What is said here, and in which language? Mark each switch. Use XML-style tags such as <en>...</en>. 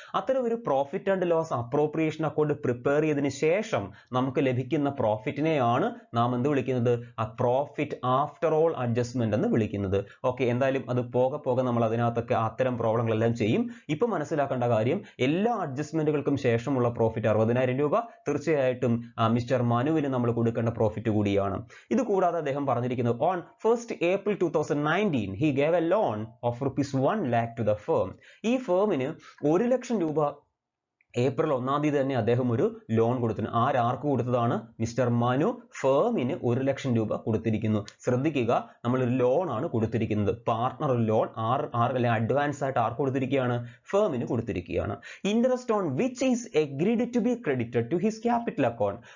<ml>അത്തരം ഒരു profit and loss appropriation account prepare ചെയ്തതിന് ശേഷം നമുക്ക് ലഭിക്കുന്ന പ്രോഫിറ്റിനെയാണ് നാം എന്ത് വിളിക്കുന്നത്? ആ പ്രോഫിറ്റ് ആഫ്റ്റർ ഓൾ അഡ്ജസ്റ്റ്മെന്റ് എന്ന് വിളിക്കുന്നത്. ഓക്കെ, എന്തായാലും അത് പോകെ നമ്മൾ അതിനകത്തൊക്കെ അത്തരം പ്രോബ്ലങ്ങളെല്ലാം ചെയ്യും. ഇപ്പൊ മനസ്സിലാക്കേണ്ട കാര്യം, എല്ലാ അഡ്ജസ്റ്റ്മെന്റുകൾക്കും ശേഷമുള്ള പ്രോഫിറ്റ് 60,000 രൂപ തീർച്ചയായിട്ടും മിസ്റ്റർ മനുവിന് നമ്മൾ കൊടുക്കേണ്ട പ്രോഫിറ്റ് കൂടിയാണ്. ഇത് കൂടാതെ അദ്ദേഹം പറഞ്ഞിരിക്കുന്നത്,</ml> <en>On 1st April 2019 he gave a loan of rupees 1 lakh to the firm.</en> <ml>ഈ ഫേമിന് 1 ലക്ഷം രൂപ ഏപ്രിൽ 1-ാം തീയതി തന്നെ അദ്ദേഹം ഒരു ലോൺ കൊടുത്തിട്ടുണ്ട്. ആർക്ക് കൊടുത്തതാണ്? മിസ്റ്റർ മനു ഫേമിന് 1 ലക്ഷം രൂപ കൊടുത്തിരിക്കുന്നു. ശ്രദ്ധിക്കുക, നമ്മളൊരു ലോൺ ആണ് കൊടുത്തിരിക്കുന്നത്. പാർട്ണർ ലോൺ അല്ലെങ്കിൽ അഡ്വാൻസ് ആയിട്ട് ആർക്ക് കൊടുത്തിരിക്കുകയാണ്? ഫേമിന് കൊടുത്തിരിക്കുകയാണ്.</ml> <en>Interest on which is agreed to be credited to his capital account.</en>